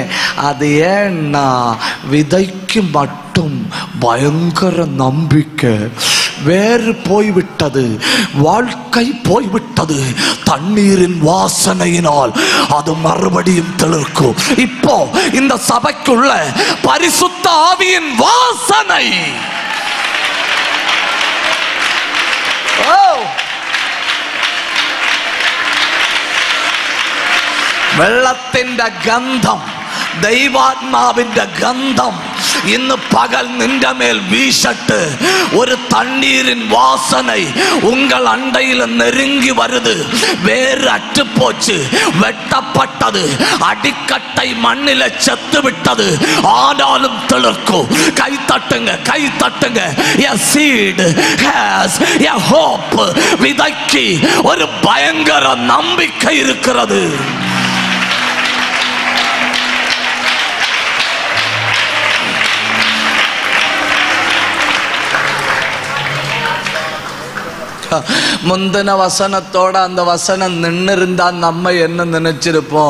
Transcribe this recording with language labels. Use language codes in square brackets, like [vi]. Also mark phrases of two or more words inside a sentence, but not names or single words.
[ta] அது ஏன்னா விதைக்கு மட்டும் பயங்கர நம்பிக்கை. வேறு போய்விட்டது, வாழ்க்கை போய்விட்டது. தண்ணீரின் வாசனையினால் அது மறுபடியும் தெளிர்க்கும். இப்போ இந்த சபைக்குள்ள பரிசுத்த ஆவியின் வாசனை. [ml] വെള്ളത്തിന്റെ ഗന്ധം, ദൈവാത്മാവിന്റെ ഗന്ധം ഇന്ന് പകൽ നിന്റെ മേൽ വീശട്ട്. ഒരു തണ്ണീരിൻ [ta] വാസனை உங்கள் அண்டையில் நெருங்கி வருது. வேறு அற்றுப்போச்சு, வெட்டப்பட்டது, அடிக்கட்டை மண்ணில செத்து விட்டது. ஆனாலும் தெளிர்க்கும். கை தட்டுங்க, கை தட்டுங்க. [en] A seed has a hope. [ta] விதைக்கு ஒரு பயங்கர நம்பிக்கை இருக்கிறது. முந்தின வசனத்தோட அந்த வசனம் நின்று இருந்தா நம்ம என்ன நினைச்சிருப்போம்?